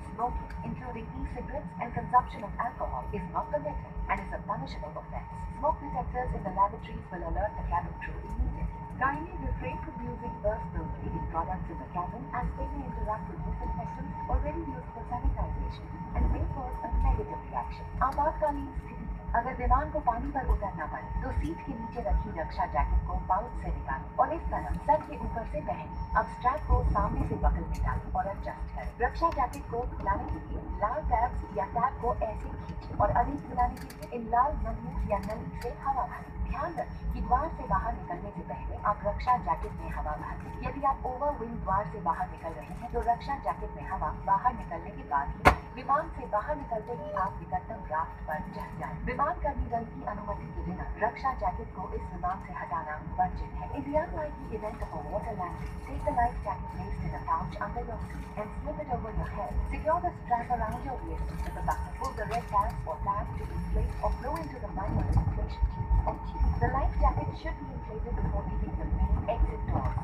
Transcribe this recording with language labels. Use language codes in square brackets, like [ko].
[en] Smoking, including e-cigarettes and consumption of alcohol, is not permitted and is a punishable offense. Smoke detectors in the lavatories will alert the cabin crew immediately. Kindly refrain from using personal cleaning products in the cabin as they may interact with disinfectants already used for sanitization and may cause a negative reaction. [hi] आपातकालीन स्थिति अगर विमान को पानी पर उतरना पड़े तो सीट के नीचे रखी रक्षा जैकेट को पाउच से निकालें और इस तरह सर के ऊपर से पहनें। अब स्ट्रैप को सामने से बकल में डालें और एडजस्ट करें। रक्षा जैकेट को खुलाने के लिए लाल टैब्स या टैब को ऐसे खींचें और अधिक खुलाने के लिए इन लाल नलियों या नली से हवा भरें। ध्यान रखें कि द्वार से बाहर निकलने से पहले आप रक्षा जैकेट में हवा भरें। यदि आप ओवर विंग द्वार से बाहर निकल रहे हैं तो रक्षा जैकेट में हवा बाहर निकलने के बाद ही विमान से बाहर निकलते ही आप निकटतम राफ्ट पर चढ़ जाएं। विमान कर्मी दल की अनुमति के बिना रक्षा जैकेट को इस विमान से हटाना वर्जित है। [en] In the unlikely event of a water landing, take the life jacket placed in a pouch under your seat and slip it over your head. Secure the strap around your waist with a bucket. Pull the red tab or tab to inflate or blow into the manual inflation tubes or tube. The life jacket should be inflated before leaving the main exit doors.